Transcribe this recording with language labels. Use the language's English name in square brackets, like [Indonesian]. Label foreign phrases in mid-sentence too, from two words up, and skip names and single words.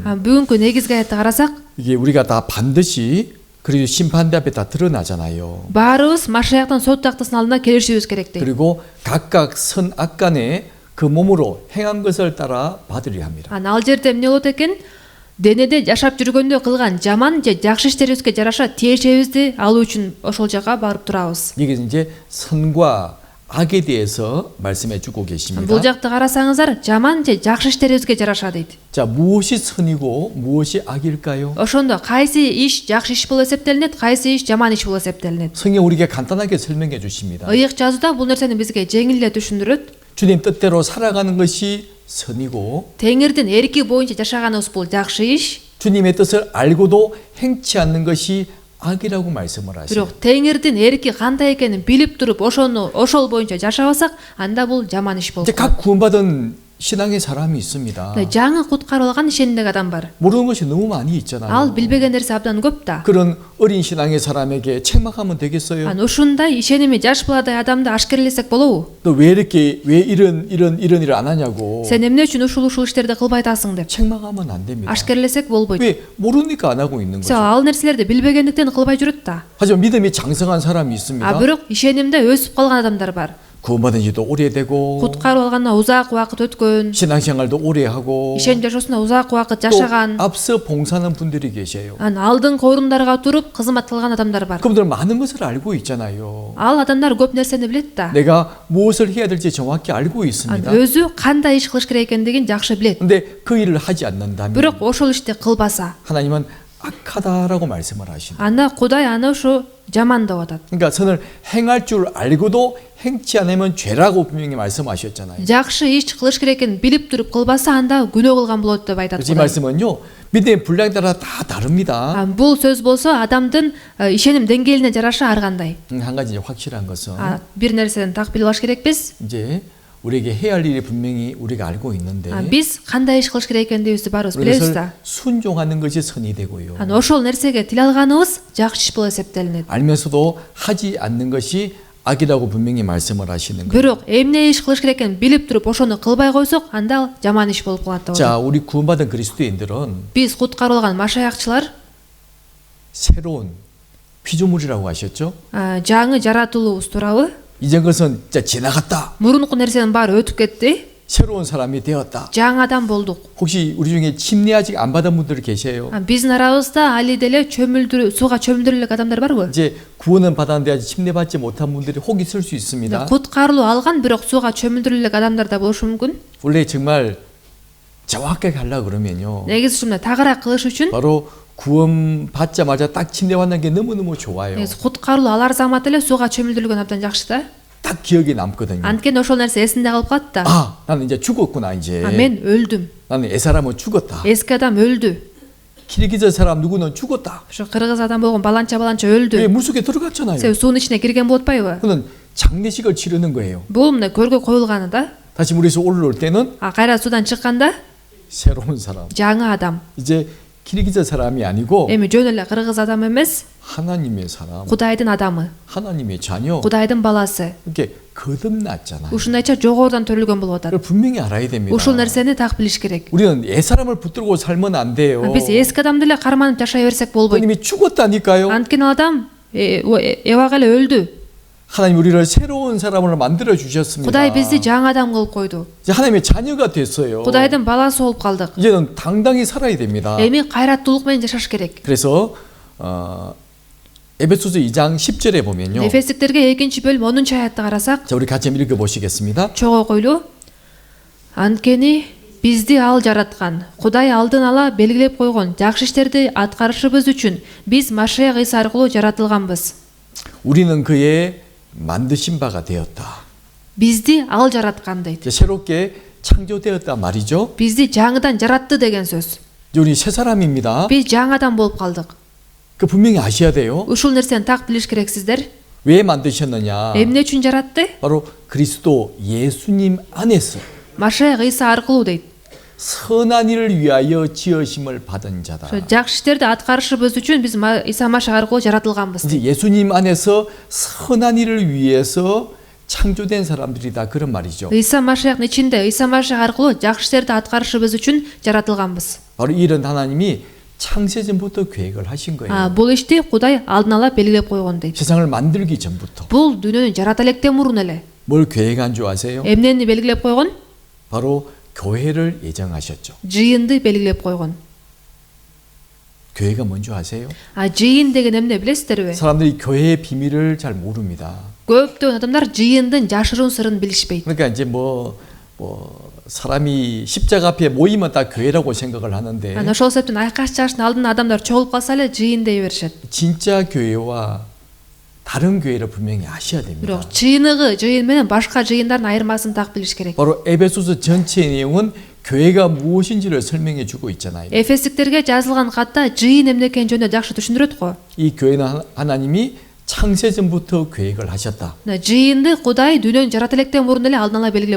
[Kyrgyz] бүгүнкү негизги аятты карасак, [Korean] 이게 우리가 다 반드시 그리고 심판대 앞에 다 드러나잖아요. [Kyrgyz] баарыбыз Машаяктын сот тактысынын алдына келишибиз керек дейт. [Korean] 그리고 각각 선 악간에 그 몸으로 행한 것을 따라 받으려 합니다. [Kyrgyz] Ал жерде эмне болот экен? Денеде жашап жүргөндө кылган жаман же жакшы иштерибизге жараша тиешебизди алуу үчүн ошол жака барып турабыз. [Korean] 이게 이제 선과 악에 대해서 말씀해 주고 계십니다. [Kyrgyz] Бул жакты карасаңыздар, жаман же жакшы иштерибизге жараша дейт. [Korean] 자, 무엇이 선이고 무엇이 악일까요? [Kyrgyz] Ошондо кайсы иш жакшы иш болуп эсептелинет, кайсы иш жаман иш болуп эсептелинет. [Korean] 성경 우리에게 간단하게 설명해 주십니다. [Kyrgyz] Ыйык жазууда бул нерсени бизге жеңил эле түшүндүрөт. [Korean] 주님 뜻대로 살아가는 것이 선이고 [Kyrgyz] Теңирдин эрки боюнча жашаганыбыз бул жакшы иш. [Korean] 주님의 뜻을 알고도 행치 않는 것이 악이라고 말씀을 하세요. [Kyrgyz] Бирок Теңирдин эрки кандай экенин билип туруп, ошол боюнча жашабасак, анда бул жаман иш болот. [Korean] 이제 각 구원받은 신앙의 사람이 있습니다. [Kyrgyz] жаңы куткарылган ишендик адам бар. [Korean] 모르는 것이 너무 많이 있잖아요. [Kyrgyz] Ал билбеген нерсе абдан көп да. [Korean] 그런 어린 신앙의 사람에게 책망하면 되겠어요? [Kyrgyz] Ушундай ишеними жаш баладай адамды ашкерлесек болобу? [Korean] 너 왜 이런 일을 안 하냐고 [Kyrgyz] Сен эмне үчүн ушул иштерди кылбай атасың деп. [Korean] 책망하면 안 됩니다. [Kyrgyz] Ашкерлесек болбойт. [Korean] 왜 모르니까 안 하고 있는 [Kyrgyz] Сен [Korean] 거죠. [Kyrgyz] ал нерселерди билбегендиктен кылбай жүрөт да. [Korean] 하지만 믿음이 장성한 사람이 있습니다. [Kyrgyz] Бирок ишенимде өсүп калган адамдар бар. [Korean] 구원받은 지도 오래되고 [Kyrgyz] Куткарып алганына узак убакыт өткөн, [Korean] 신앙생활도 오래 하고 [Kyrgyz] ишеним жашоосунда узак убакыт [Korean] 또 [Kyrgyz] жашаган, [Korean] 앞서 봉사하는 분들이 계셔요. [Kyrgyz] алдыңкы орундарга туруп кызмат кылган адамдар бар. [Korean] 그분들 많은 것을 알고 있잖아요. [Kyrgyz] Ал адамдар көп нерсени билет да. [Korean] 내가 무엇을 해야 될지 정확히 알고 있습니다. [Kyrgyz] өзү кандай иш кылыш керек экендигин жакшы билет. [Korean] 근데 그 일을 하지 않는다면 [Kyrgyz] Бирок ошол ишти кылбаса, [Korean] 하나님은 악하다라고 말씀을 하십니다. [Kyrgyz] анда Кудай аны ушу жаман деп атат. [Korean] 그러니까 선을 행할 줄 알고도 행치 않으면 죄라고 분명히 말씀하셨잖아요. [Kyrgyz] Жакшы иш кылыш керек экенин билип туруп кылбаса, анда күнөө кылган болот деп айтат. [Korean] 이 말씀은요. 믿음의 분량에 따라 다 다릅니다. [Kyrgyz] Бул сөз болсо адамдын ишеним деңгээлине жараша ар кандай. [Korean] 한 가지 이제 확실한 것은 [Kyrgyz] Бир нерседен так билип алыш керекпиз. [Korean] 이제 우리에게 해야 할 일이 분명히 우리가 알고 있는데 [Kyrgyz] Биз кандай иш кылыш керек экендигибизди барыбыз билебиз [Korean] 그것을 [Kyrgyz] да. [Korean] 순종하는 것이 선이 되고요. [Kyrgyz] Ошол нерсеге тил алганыбыз жакшы иш болуп эсептелинет. [Korean] 알면서도 하지 않는 것이 악이라고 분명히 말씀을 하시는 거예요. [Kyrgyz] Бирок эмне иш кылыш керек экенин билип туруп ошону кылбай койсок, анда жаман иш болуп калат деп атат. [Korean] 자, 우리 구원받은 그리스도인들은 [Kyrgyz] Биз куткарылган машаякчылар [Korean] 새로운 피조물이라고 하셨죠? [Kyrgyz] жаңы жаратылуубуз туурабы? [Korean] 이전 것은 진짜 지나갔다. [Kyrgyz] Мурунку нерсенин баары өтүп кетти. [Korean] 새로운 사람이 되었다. [Kyrgyz] жаңы адам болдук. [Korean] 혹시 우리 중에 침례 아직 안 받은 분들 계세요? [Kyrgyz] Биздин арабызда али деле сууга чөмүлдүрүлүк адамдар барбы? [Korean] 이제 구원은 받았는데 아직 침례 받지 못한 분들이 혹 있을 수 있습니다. [Kyrgyz] Куткарылуу алган, бирок сууга чөмүлдүрүлүк адамдар да болушу мүмкүн. [Korean] 원래 정말 정확하게 하려고 그러면요. [Kyrgyz] Негизи ушундай тагыраак кылыш үчүн [Korean] 바로 구원 받자마자 딱 침례 받는 게 너무너무 좋아요. [Kyrgyz] куткарылуу алар замат эле сууга чөмүлдүрүлгөн абдан жакшы да. [Korean] 딱 기억에 남거든요. [Kyrgyz] Анткени ошол нерсе эсинде калып калат да. [Korean] 나는 이제 죽었구나 이제. [Kyrgyz] Мен өлдүм. [Korean] 나는 애 사람은 죽었다. [Kyrgyz] Эски адам өлдү. [Korean] 키르기즈 사람 누구는 죽었다. [Kyrgyz] Ошо кыргыз адам болгон баланча [Korean] 왜 [Kyrgyz] өлдү. [Korean] 물속에 들어갔잖아요. [Kyrgyz] суунун ичине кирген болуп атпайбы? [Korean] 그는 장례식을 치르는 거예요. [Kyrgyz] Бул мына көргө коюлганы да. [Korean] 다시 물에서 올라올 때는 [Kyrgyz] Кайра суудан чыкканда [Korean] 새로운 사람. [Kyrgyz] жаңы адам. [Korean] 이제 키르기즈 사람이 아니고 [Kyrgyz] Эми жөн эле кыргыз адам эмес, [Korean] 하나님의 사람. [Kyrgyz] Кудайдын адамы, [Korean] 하나님의 자녀. [Kyrgyz] Кудайдын баласы. [Korean] 이렇게 거듭났잖아요. [Kyrgyz] Ушундайча жогорудан төрөлгөн болуп атат. [Korean] 그걸 분명히 알아야 됩니다. [Kyrgyz] Ушул нерсени так билиш керек. [Korean] 우리는 옛 사람을 붙들고 살면 안 돼요. [Kyrgyz] Биз эски адамды эле карманып жашай берсек болбойт. [Korean] 하나님이 죽었다니까요. [Kyrgyz] Анткени ал адам эбак эле өлдү. [Korean] 하나님 우리를 새로운 사람으로 만들어 주셨습니다. [Kyrgyz] Кудай бизди жаңы адам кылып койду. [Korean] 이제 하나님의 자녀가 됐어요. [Kyrgyz] Кудайдын баласы болуп калдык. [Korean] 이제는 당당히 살아야 됩니다. [Kyrgyz] Эми кайраттуулук менен жашаш керек. [Korean] 그래서 에베소서 2장 10절에 보면요. [Kyrgyz] Эфестиктерге 2-бөлүм 10-аятты карасак, [Korean] 자, 우리 같이 한번 읽어보시겠습니다. [Kyrgyz] чогуу койлуу. Анткени бизди ал жараткан. Кудай алдын ала белгилеп койгон жакшы иштерди аткарышыбыз үчүн биз Машиах Ыйса аркылуу жаратылганбыз. [Korean] 우리는 그의 만드신 바가 되었다. [Kyrgyz] Бизди ал жараткан дейт. [Korean] 이제 새롭게 창조되었다 말이죠. [Kyrgyz] Бизди жаңыдан жаратты деген сөз. [Korean] 이제 우리 새 사람입니다. [Kyrgyz] Биз жаңадан болуп калдык. [Korean] 그 분명히 아셔야 돼요. [Kyrgyz] Ушул нерсени так билиш керексиздер. [Korean] 왜 만드셨느냐? [Kyrgyz] Эмне үчүн жаратты? [Korean] 바로 그리스도 예수님 안에서 [Kyrgyz] Машиах Ыйса аркылуу дейт. [Korean] 선한 일을 위하여 지으심을 받은 자다. [Kyrgyz] Жакшы иштерди аткарышыбыз үчүн биз Ыйса Машиах аркылуу жаратылганбыз. [Korean] 이제 예수님 안에서 선한 일을 위해서 창조된 사람들이다 그런 말이죠. [Kyrgyz] Ыйса Машиахтын ичинде Ыйса Машиах аркылуу жакшы иштерди аткарышыбыз үчүн жаратылганбыз. [Korean] 바로 이런 하나님이 창세전부터 계획을 하신 거예요. [Kyrgyz] Бул ишти Кудай алдын ала белгилеп койгон дейт. [Korean] 세상을 만들기 전부터. [Kyrgyz] Бул дүйнөнү жарата электен мурун эле. [Korean] 뭘 계획한 줄 아세요? [Kyrgyz] Эмнени белгилеп койгон? [Korean] 바로 교회를 예정하셨죠. [Kyrgyz] Жыйынды белгилеп койгон. [Korean] 교회가 뭔지 아세요? [Kyrgyz] Жыйын деген эмне билесиздерби? [Korean] 사람들이 교회의 비밀을 잘 모릅니다. [Kyrgyz] Көптөгөн адамдар жыйындын жашыруун сырын билишпейт. [Korean] 그러니까 이제 사람이 십자가 앞에 모이면 다 교회라고 생각을 하는데 [Kyrgyz] Ошол себептен айкаш чаштын алдында адамдар чогулуп калса эле жыйын дей беришет. [Korean] 진짜 교회와 다른 교회를 분명히 아셔야 됩니다. [Kyrgyz] Бирок чыйыныгы жыйын менен башка жыйындардын айырмасын так билиш керек. [Korean] 바로 에베소서 전체의 내용은 교회가 무엇인지를 설명해 주고 있잖아요. [Kyrgyz] Эфестиктерге жазылган катта жыйын эмне экени жөнүндө жакшы түшүндүрөт го. [Korean] 이 교회는 하나님이 창세전부터 계획을 하셨다. [Kyrgyz] Жыйынды Кудай дүйнөнү жарата электен мурун эле алдын ала белгилеп